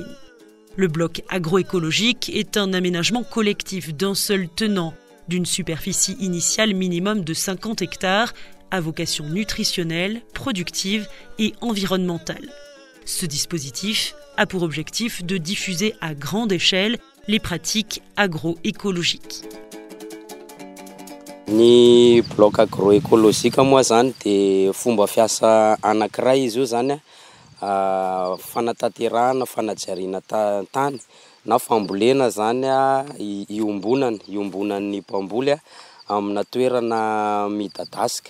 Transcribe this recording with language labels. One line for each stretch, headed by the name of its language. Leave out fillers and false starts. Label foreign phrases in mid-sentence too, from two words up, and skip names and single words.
French: Le bloc agroécologique est un aménagement collectif d'un seul tenant, d'une superficie initiale minimum de 50 hectares, à vocation nutritionnelle, productive et environnementale. Ce dispositif a pour objectif de diffuser à grande échelle les pratiques agroécologiques.
Malagasy: Ny
French: bloc agroécologique
Malagasy: moa zany de fomba fiasa anankiray izy io zany fanatanterahana fanajariana tany na fambolena zany iombonan'ny mpamboly amina toerana midadasika.